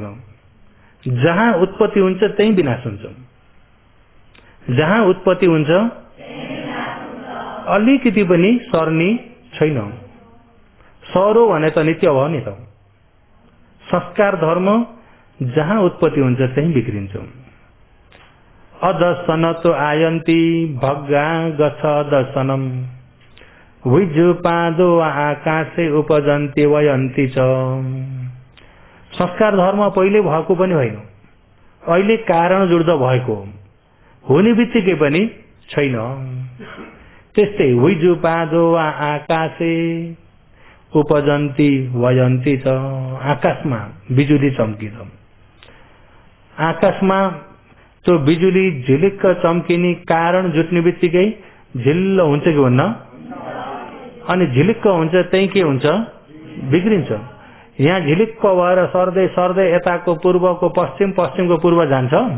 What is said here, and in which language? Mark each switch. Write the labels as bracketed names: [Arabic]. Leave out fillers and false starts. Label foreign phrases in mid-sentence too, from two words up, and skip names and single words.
[Nepali] जहाँ उत्पत्ति हुन्छ त्यही विनाश हुन्छ। जहाँ उत्पत्ति हुन्छ अलिकति पनि सर्नी छैन। सरो भने त नित्य भयो नि त। संस्कार धर्म जहाँ उत्पत्ति हुन्छ त्यही बिग्रिन्छ। [Pali] अदर्शन तो आयन्ती भग्गा गछ दर्शनम विजुपादो आकाशे उपजन्ती वयन्ती च। [Nepali] संस्कार धर्म पहिले भएको पनि होइन, अहिले कारण जुड्दा भएको हुने बित्तिकै पनि छैन। [Pali] त्यस्तै विजुपादो आकाशे उपजन्ती वयन्ती च। [Nepali] आकाशमा बिजुली चम्किन्छ, आकाशमा त्यो बिजुली झिलिक्क चम्किने कारण जुट्ने बित्तिकै झिल्लो हुन्छ कि हुन्न? अनि झिलिक्क हुन्छ त्यही के हुन्छ? बिग्रिन्छ। यहाँ झिलिक्क भएर सर्दै सर्दै यताको पूर्वको पश्चिम, पश्चिमको पूर्व जान्छ।